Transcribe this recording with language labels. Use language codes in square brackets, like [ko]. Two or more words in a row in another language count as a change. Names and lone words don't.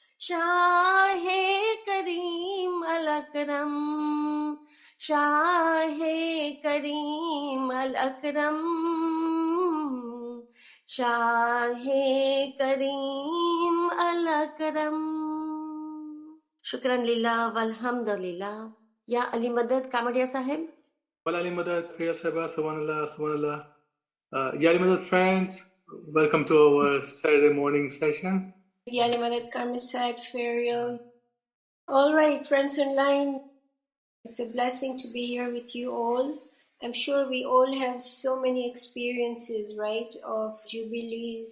[ur] شاہِ کریم الاکرم، شاہِ کریم الاکرم، شاہِ کریم الاکرم. [ar] شكرا لله والحمد لله. [ur] یا علی مدد کامڑیا صاحب. [en] Well, [ur] علی مدد، پریا صاحبہ، سبحان اللہ، سبحان اللہ. یا علی مدد [en] friends, welcome to our Saturday morning session. [ur] یا علی مدد کرمی صاحب فریال. [en] All right, friends online, it's a blessing to be here with you all. I'm sure we all have so many experiences, right, of jubilees.